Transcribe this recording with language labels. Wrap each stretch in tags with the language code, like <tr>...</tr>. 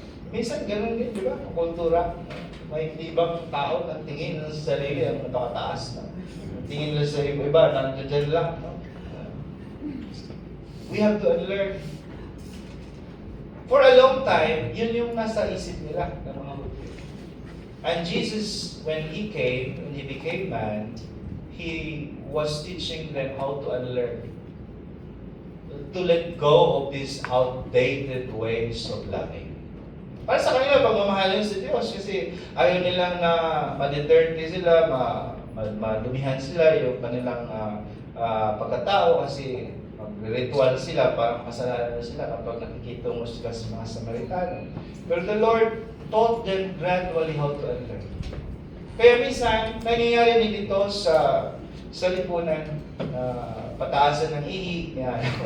<tl>Minsan ganun din, di ba? Ang kultura. May ibang tao na tingin sa sarili ang nakataas na. Tingin nila sa iba, nandiyan lang. No?</tl> <en>We have to unlearn. For a long time,</en> <tl>yun yung nasa isip nila ng mga Hudyo.</tl> <en>And Jesus, when He came, when He became man, He was teaching them how to unlearn. To let go of these outdated ways of loving.</en> <tl>Para sa kanila, pagmamahalin sa Diyos kasi ayaw nilang na ma-dirty sila, madumihan sila yung kanilang pagkatao kasi mag-ritual sila, parang kasalanan na sila kapag nakikita mo sila sa mga Samaritano.</tl> <en>Pero the Lord taught them gradually how to unlearn.</en> <tl>Kaya minsan, nangyayari din ito sa lipunan, pataasan ng ihi, yan.</tl>